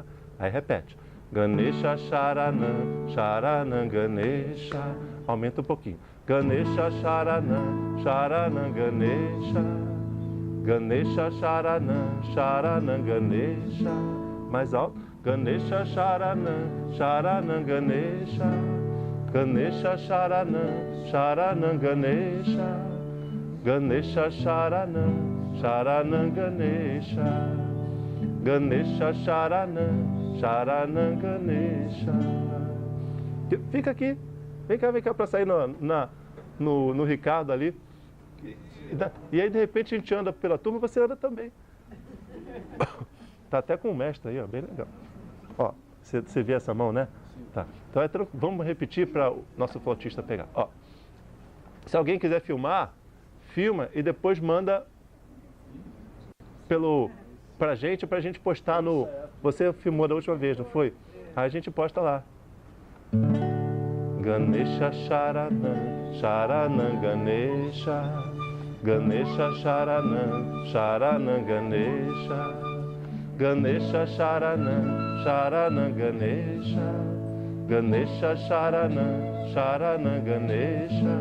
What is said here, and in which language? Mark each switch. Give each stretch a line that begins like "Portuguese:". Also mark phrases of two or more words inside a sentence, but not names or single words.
Portuguese: Aí repete.
Sanskrit: Ganesha Sharanam, Sharanam Ganesha.
Portuguese: Aumenta um pouquinho.
Sanskrit: Ganesha Sharanam, Sharanam Ganesha. Ganesha Sharanam, Sharanam Ganesha.
Portuguese: Mais alto.
Sanskrit: Ganesha Sharanam, Sharanam Ganesha. Ganesha Sharanam, Sharanam Ganesha. Ganesha Sharanam, Sharanam Ganesha. Ganesha Sharanam, Sharanam Ganesha.
Portuguese: Fica aqui. Vem cá para sair no Ricardo ali. E aí, de repente, a gente anda pela turma e você anda também. Tá até com o mestre aí, ó, bem legal. Ó, você vê essa mão, né? Tá. Então, vamos repetir para o nosso flautista pegar. Ó, se alguém quiser filmar, filma e depois manda pra gente postar no... Você filmou da última vez, não foi? Aí a gente posta lá.
Sanskrit: Ganesha Sharanam, Sharanam Ganesha. Ganesha Sharanam, Sharanam Ganesha. Ganesha Sharanam, Sharanam Ganesha. Ganesha Sharanam, Sharanam Ganesha.